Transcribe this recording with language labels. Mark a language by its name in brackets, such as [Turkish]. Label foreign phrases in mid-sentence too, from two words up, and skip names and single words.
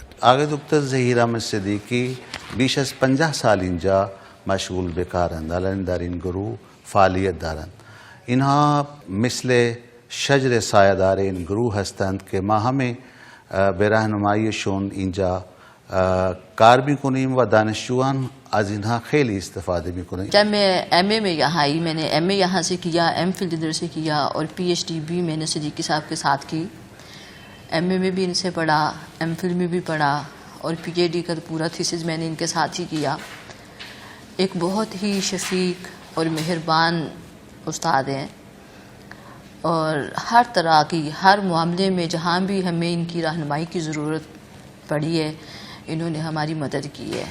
[Persian] آقای دکتر ظهیر احمد صدیقی بیش از 50 سال اینجا مشغول به کارند، الان در این گروه فعالیت دارند. اینها مثل شجر سایه‌دار این گروه هستند که ما همه به راهنماییشون اینجا کار میکنیم و دانشجویان از اینها خیلی استفاده میکنن. [Urdu] جب میں ایم اے میں یہاں آئی، میں نے ایم اے یہاں سے کیا، ایم فل ادھر سے کیا اور پی ایچ ڈی بھی میں نے صدیقی صاحب کے ساتھ کی. ایم اے میں بھی ان سے پڑھا، ایم فل میں بھی پڑھا اور پی ایچ ڈی کا پورا تھیسس میں نے ان کے ساتھ ہی کیا. ایک بہت ہی شفیق اور مہربان استاد ہیں اور ہر طرح کی ہر معاملے میں جہاں بھی ہمیں ان کی رہنمائی کی ضرورت پڑی ہے انہوں نے ہماری مدد کی ہے.